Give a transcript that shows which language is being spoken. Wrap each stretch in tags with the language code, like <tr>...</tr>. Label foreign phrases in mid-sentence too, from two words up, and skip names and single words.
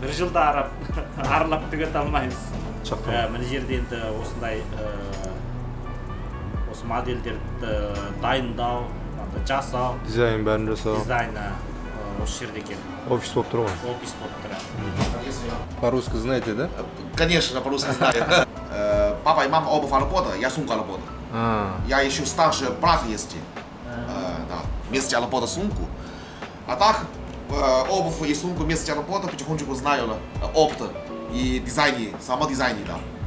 <kk>Бір жылда аралап түгете алмаймыз. Мына жерде енді осындай осы модельдерді дайындау, жасау, дизайн бәрін жасау. Дизайны осы жерде екен. Офис болып тұр ғой. Офис болып тұр.</kk> <ru>По-русски знаете, да? Конечно, по-русски знаю. Папа и мама оба работают, я сумка работаю. Я еще старший брат есть. Да, вместе работаю сумку. А так, обувь и сумку вместе работаю, потихонечку знаю опыт и дизайне, самодизайне, да.</ru>